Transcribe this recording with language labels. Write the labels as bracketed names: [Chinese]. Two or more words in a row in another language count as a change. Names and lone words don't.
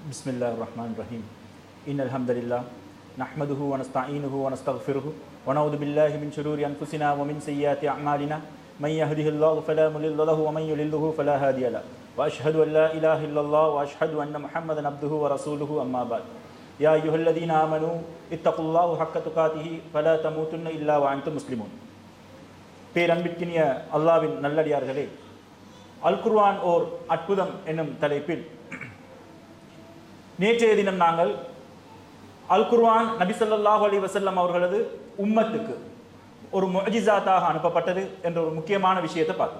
[Arabic] بسم الله الرحمن الرحيم إن الحمد لله نحمده ونستعينه ونستغفره ونعوذ بالله من شرور أنفسنا ومن سيئات أعمالنا من يهده الله فلا مضل له ومن يضلله فلا هادي له وأشهد أن لا إله إلا الله وأشهد أن محمدا عبده ورسوله أما بعد. يا أيها الذين آمنوا اتقوا الله حق تقاته فلا تموتن إلا وأنتم مسلمون. [Tamil] பேரன்பிற்கினிய அல்லாஹ்வின் நல்லடியார்களே, அல் குர்ஆன் ஓர் அற்புதம் என்னும் தலைப்பில் நேற்றைய தினம் நாங்கள் அல் குர்ஆன் நபி [Arabic] صلى الله عليه وسلم [Tamil] அவர்களது உம்மத்துக்கு ஒரு முஅஜிஸாத்தாக அனுப்பப்பட்டது என்ற ஒரு முக்கியமான விஷயத்தை பார்த்தோம்.